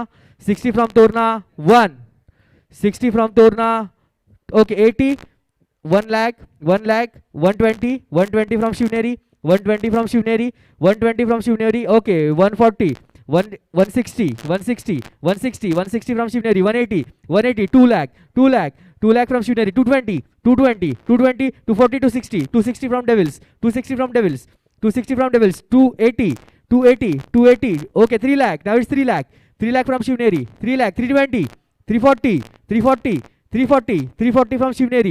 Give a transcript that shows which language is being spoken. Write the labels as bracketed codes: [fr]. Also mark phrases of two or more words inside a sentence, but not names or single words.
[en] 60 from Torna 1. 60 from Torna. Okay, 80. 1 lakh, 1 lakh, 120, 120 from Shivneri, 120 from Shivneri, 120 from Shivneri, okay, 140, 160, 160, 160, 160 from Shivneri, 180, 180, 2 lakh, 2 lakh, 2 lakh from Shivneri, 220, 220, 220, 240, 260, 260 from Devils, 260 from Devils, 260 from Devils, 280, 280, 280, okay, 3 lakh, now it's 3 lakh, 3 lakh from Shivneri, 3 lakh, 320, 340, 340, 340, 340 from Shivneri.